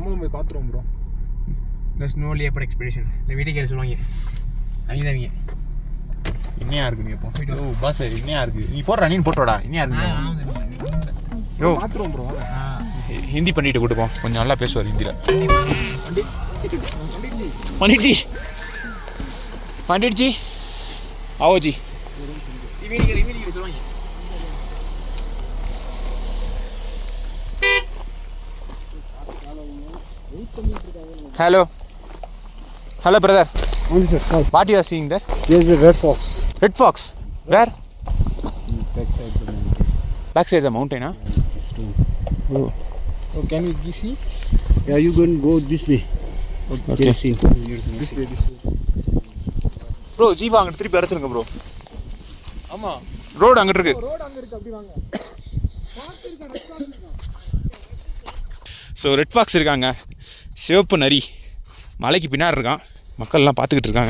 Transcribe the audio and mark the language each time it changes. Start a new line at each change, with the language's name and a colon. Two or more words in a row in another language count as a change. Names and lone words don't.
Tamil: நம்மளும் போய் பார்த்துருவோம் ப்ரோ. இந்த
English: snow leopard expedition
Tamil: இந்த வீட்டுக்கு சொல்லுவாங்க. அவங்க என்னையா இருக்கு நீ எப்போ? ஓ பாஸ் என்னையா இருக்கு நீ போடுறா, நீ போட்டோடா. என்னையா இருக்கு? யோ பார்த்துருவோம் ப்ரோ. ஹிந்தி பண்ணிட்டு கூட்டு போ, கொஞ்சம் நல்லா பேசுவார் ஹிந்தியில்.
Hindi: पंडित जी आओ जी.
English: hello hello brother. Yes sir. What you are seeing there? Yes, the red fox. Red fox. Where? Back side Back side the mountain. the mountain, huh? Oh. Oh, can you see? Yeah, you can go this way. Okay. Can see. This way, this way.
Tamil: ப்ரோ ஜீவா அங்கிட்டு திருப்பி அரைச்சிருங்க ப்ரோ. ஆமா, ரோடு அங்கிட்டு இருக்கு. ரோட் அங்க இருக்கு, அப்படி வாங்க.
English: so red fox
Tamil: இருக்காங்க, சிவப்பு நரி மலைக்கு பின்னாடி இருக்கான். மக்கள்லாம் பார்த்துக்கிட்டு இருக்காங்க.